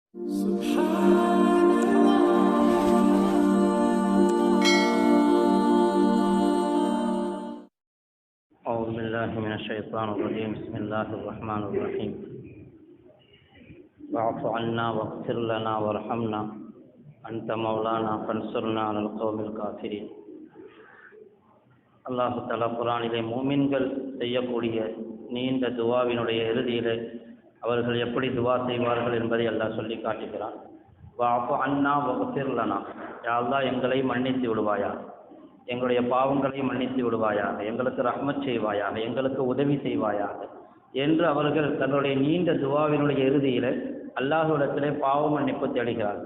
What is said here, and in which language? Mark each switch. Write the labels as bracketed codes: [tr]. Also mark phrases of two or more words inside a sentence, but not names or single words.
[ar] أعوذ بالله من الشيطان الرجيم. بسم الله الرحمن الرحيم. واعف عنا واغفر لنا وارحمنا أنت مولانا فانصرنا على القوم الكافرين. الله تعالى [ta] குர்ஆனிலே மூமின்கள் செய்யக்கூடிய நீண்ட துவாவினுடைய இறுதியிலே அவர்கள் எப்படி துவா செய்வார்கள் என்பதை அல்லாஹ் சொல்லி காட்டுகிறான். [ar] واعف عنا واغفر لنا، يا الله [ta] எங்களை மன்னித்து விடுவாயா, எங்களுடைய பாவங்களை மன்னித்து விடுவாயாக, எங்களுக்கு ரஹ்மத் செய்வாயாக, எங்களுக்கு உதவி செய்வாயாக என்று அவர்கள் தங்களுடைய நீண்ட துவாவினுடைய இறுதியில் அல்லாஹ்விடத்திலே பாவ மன்னிப்பு தேடுகிறார்கள்.